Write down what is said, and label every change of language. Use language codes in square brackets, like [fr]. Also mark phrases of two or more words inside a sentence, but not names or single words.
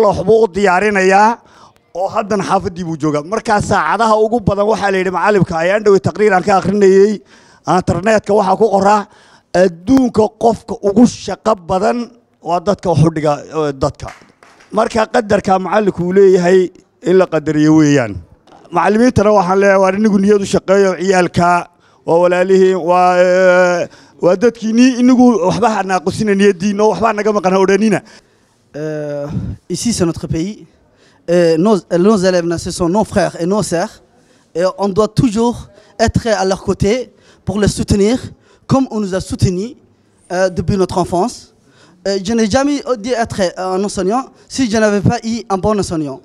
[so] waxbuu u diyaarinayaa oo haddana xaafadii buu joogaa marka saacadaha ugu badan waxa la yiri macallimka ayaan dhawey taqriir aan ka akhrinayay internetka waxa ku qoraa adduunka qofka ugu shaqo badan waa dadka wax u dhiga dadka marka qadarka macallinku uu leeyahay in la qadariyo weeyaan macallimiintana waxaan leeyahay waa inigu niyadu shaqeeyo ciyaalka waa walaalihiin waa dadkiini inigu waxba naaqusina niyadiina waxba naga maqan odhanina. [fr] Ici, c'est notre pays. Nos élèves, ce sont nos frères et nos sœurs. Et on doit toujours être à leur côté pour les soutenir, comme on nous a soutenus depuis notre enfance. Je n'ai jamais dit être un enseignant si je n'avais pas eu un bon enseignant.